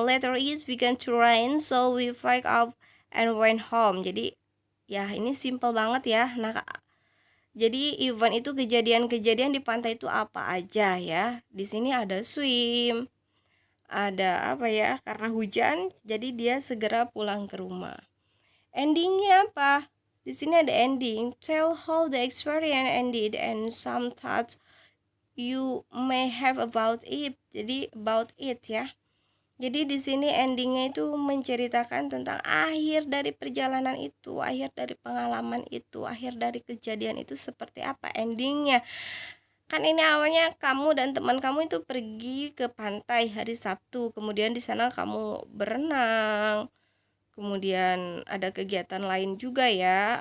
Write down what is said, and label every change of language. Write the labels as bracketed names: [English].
[English] Later it began to rain, so we packed up and went home. [Indonesian] Jadi, ya ini simple banget ya. Nah, jadi event itu kejadian-kejadian di pantai itu apa aja ya? Di sini ada swim, ada apa ya? Karena hujan, jadi dia segera pulang ke rumah. Endingnya apa? Di sini ada ending. [English] Tell how the experience ended and some thoughts you may have about it. [Indonesian] Jadi [English] about it [Indonesian] ya. Jadi di sini endingnya itu menceritakan tentang akhir dari perjalanan itu, akhir dari pengalaman itu, akhir dari kejadian itu seperti apa endingnya. Kan ini awalnya kamu dan teman kamu itu pergi ke pantai hari Sabtu, kemudian di sana kamu berenang, kemudian ada kegiatan lain juga ya.